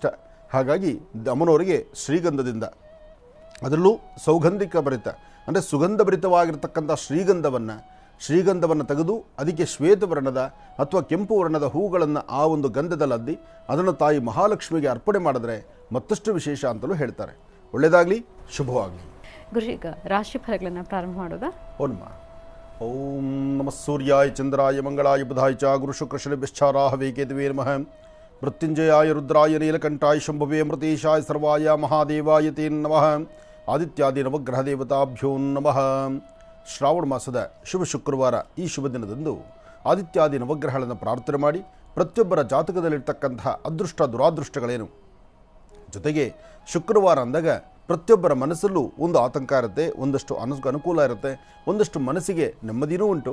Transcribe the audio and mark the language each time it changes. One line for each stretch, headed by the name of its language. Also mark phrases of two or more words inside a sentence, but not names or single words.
Kannada: ಹಾಗಾಗಿ ಅಮ್ಮನವರಿಗೆ ಶ್ರೀಗಂಧದಿಂದ, ಅದರಲ್ಲೂ ಸೌಗಂಧಿಕ ಭರಿತ ಅಂದರೆ ಸುಗಂಧ ಭರಿತವಾಗಿರ್ತಕ್ಕಂಥ ಶ್ರೀಗಂಧವನ್ನು ತೆಗೆದು ಅದಕ್ಕೆ ಶ್ವೇತವರ್ಣದ ಅಥವಾ ಕೆಂಪು ವರ್ಣದ ಹೂಗಳನ್ನು ಆ ಒಂದು ಗಂಧದಲ್ಲಿ ಅದ್ದಿ ಅದನ್ನು ತಾಯಿ ಮಹಾಲಕ್ಷ್ಮಿಗೆ ಅರ್ಪಣೆ ಮಾಡಿದ್ರೆ ಮತ್ತಷ್ಟು ವಿಶೇಷ ಅಂತಲೂ ಹೇಳ್ತಾರೆ. ಒಳ್ಳೆಯದಾಗಲಿ, ಶುಭವಾಗಲಿ. ಗುರು, ಈಗ ರಾಶಿ ಫಲಗಳನ್ನು ಪ್ರಾರಂಭ ಮಾಡೋದಾ?
Sanskrit: ಓಂ ನಮಃ ಸೂರ್ಯಾಯ ಚಂದ್ರಾಯ ಮಂಗಳಾಯ ಬುಧಾಯ ಚ ಗುರು ಶುಕ್ರ ಶನಿಭ್ಯಶ್ಚಾರಾಹವೇ ಕೇತುವೇ ನಮಃ. ಮೃತ್ಯುಂಜಯಾಯ ರುದ್ರಾಯ ನೀಲಕಂಠಾಯ ಶಂಭವೇ ಅಮೃತೇಶಾಯ ಸರ್ವಾಯ ಮಹಾದೇವಾಯ ತೇ ನಮಃ. ಆದಿತ್ಯಾದಿ ನವಗ್ರಹ ದೇವತಾಭ್ಯೋ ನಮಃ.
Kannada: ಶ್ರಾವಣ ಮಾಸದ ಶುಭ ಶುಕ್ರವಾರ ಈ ಶುಭ ದಿನದಂದು ಆದಿತ್ಯಾದಿ ನವಗ್ರಹಗಳನ್ನು ಪ್ರಾರ್ಥನೆ ಮಾಡಿ ಪ್ರತಿಯೊಬ್ಬರ ಜಾತಕದಲ್ಲಿರ್ತಕ್ಕಂತಹ ಅದೃಷ್ಟ ದುರಾದೃಷ್ಟಗಳೇನು, ಜೊತೆಗೆ ಶುಕ್ರವಾರ ಅಂದಾಗ ಪ್ರತಿಯೊಬ್ಬರ ಮನಸ್ಸಲ್ಲೂ ಒಂದು ಆತಂಕ ಇರುತ್ತೆ, ಒಂದಷ್ಟು ಅನುಕೂಲ ಇರುತ್ತೆ, ಒಂದಷ್ಟು ಮನಸ್ಸಿಗೆ ನೆಮ್ಮದಿಯೂ ಉಂಟು.